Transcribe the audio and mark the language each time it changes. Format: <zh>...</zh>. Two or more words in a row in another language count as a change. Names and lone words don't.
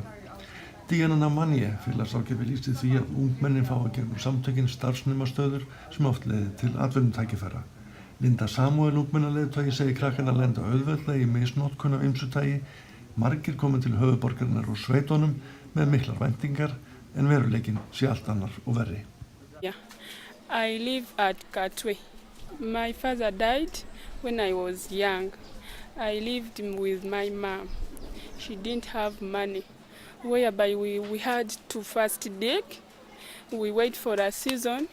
<is>Diana Namanye félagsráðgjafi lýsti því að ungmennin fá að gegnum samtökin starfsnemastöður sem oft leiði til atvinnutækifæra. Linda Samuel ungmennaleiðtogi segir krakkana lenda auðveldlega í misnotkun af ýmsu tagi, margir komin til höfuðborgarinnar og sveitunum með miklar væntingar en veruleikinn sé allt annar og verri.</is> <en>Yeah. I live at Katwe. My father died when I was young. I lived with my mom. She didn't have money, whereby we had to fast dig. We wait for a season.</en>